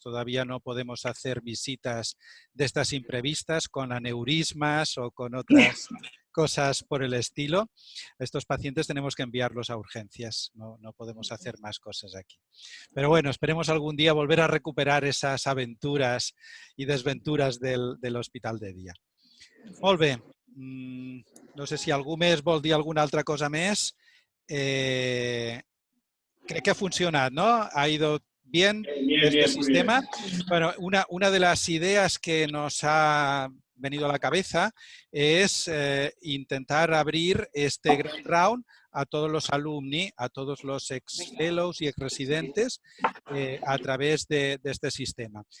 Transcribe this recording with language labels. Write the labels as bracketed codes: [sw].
[es] Todavía no podemos hacer visitas de estas imprevistas con aneurismas o con otras cosas por el estilo. Estos pacientes tenemos que enviarlos a urgencias, no podemos hacer más cosas aquí. Pero bueno, esperemos algún día volver a recuperar esas aventuras y desventuras del hospital de dia. [ca] Molt bé. No sé si algú més vol dir alguna altra cosa més. Crec que ha funcionat, ¿no? [es] Ha ido bien este sistema. Bueno, una de las ideas que nos ha venido a la cabeza es intentar abrir este Grand Round a todos los alumni, a todos los ex-fellows y ex-residentes a través de este sistema.